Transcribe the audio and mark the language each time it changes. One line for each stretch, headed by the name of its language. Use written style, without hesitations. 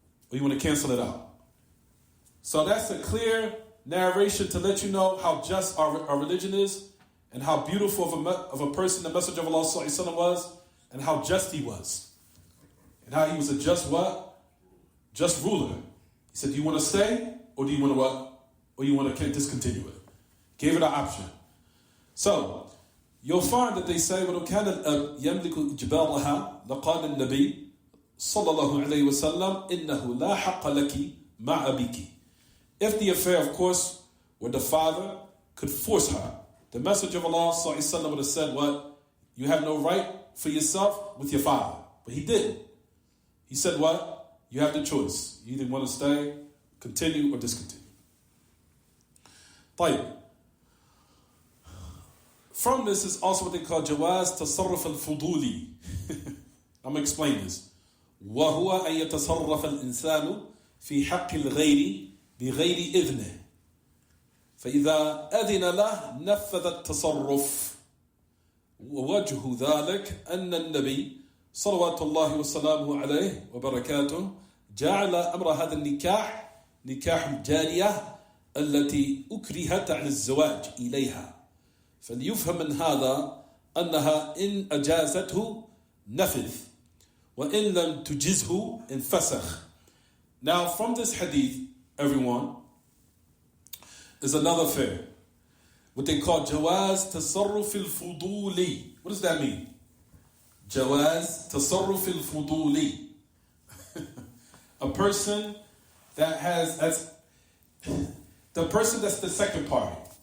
English: Or you want to cancel it out? So that's a clear narration to let you know how just our religion is, and how beautiful of a person the Messenger of Allah ﷺ was, and how just he was. And how he was a just what? Just ruler. He said, do you want to stay, or do you want to what? Or you want to discontinue it? Gave her the option. So, you'll find that they say,
Arabic: وَلَوْ كَانَ الْأَبْ يَمْلِكُ إِجْبَارَهَا لَقَالَ النَّبِيُّ صلى الله عليه وسلم إِنَّهُ لَا حَقَّ لَكِ مَعَ أَبِيكِ.
English: If the affair, of course, where the father could force her, the Messenger of Allah ﷺ would have said, what? You have no right for yourself with your father. But he didn't. He said what? You have the choice. You either want to stay, continue, or discontinue.
Arabic: طيب.
English: From this is also what they call
Arabic: جواز تصرف الفضولي.
English: I'm going to explain this.
Arabic: وهو أن يتصرف الإنسان في حق الغير بغير إذنه. فإذا أذن له نفذ التصرف. ووجه ذلك أن النبي صلوات الله وسلامه عليه وبركاته جعل أمر هذا النكاح نكاح الجارية التي أكرهت عن الزواج إليها. فليفهم من هذا أنها إن أجازته نفذ وإن لم تجزه انفسخ.
English: Now from this hadith, everyone, is another affair. What they call
Arabic: جواز تصرف الفضولي.
English: What does that mean?
Arabic: جواز تصرف الفضولي.
English: A person that has, the person that's the second party.